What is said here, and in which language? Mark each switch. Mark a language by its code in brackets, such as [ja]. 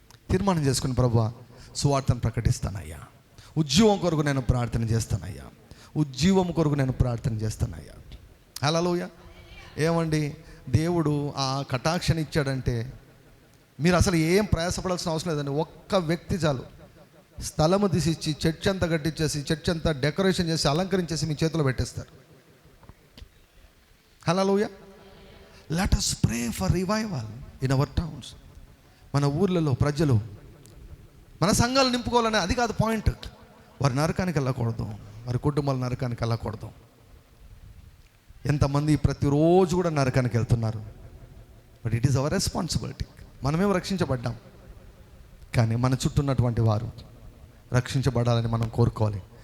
[te] తీర్మానం చేసుకుని, ప్రభువా సువార్తను ప్రకటిస్తానయ్యా, ఉద్యోగం కొరకు నేను ప్రార్థన చేస్తానయ్యా, ఉద్యోగం కొరకు నేను ప్రార్థన చేస్తానయ్యా. హల్లెలూయా. ఏమండి, దేవుడు ఆ కటాక్షని ఇచ్చాడంటే మీరు అసలు ఏం ప్రయాసపడాల్సిన అవసరం లేదండి. ఒక్క వ్యక్తి చాలు, స్థలము తీసిచ్చి చర్చ్ అంతా కట్టించేసి, చర్చ్ అంతా డెకరేషన్ చేసి అలంకరించేసి మీ చేతిలో పెట్టేస్తారు. హల్లెలూయా. [en] Let us pray for revival in our towns. [te] మన ఊర్లలో ప్రజలు మన సంఘాలు నింపుకోవాలని, అది కాదు పాయింట్. వారి నరకానికి వెళ్ళకూడదు, వారి కుటుంబాలు నరకానికి వెళ్ళకూడదు. ఎంతమంది ప్రతిరోజు కూడా నరకానికి వెళ్తున్నారు. [en] But it is our responsibility. [te] మనమేమో రక్షించబడ్డాం, కానీ మన చుట్టూ ఉన్నటువంటి వారు రక్షించబడాలని మనం కోరుకోవాలి.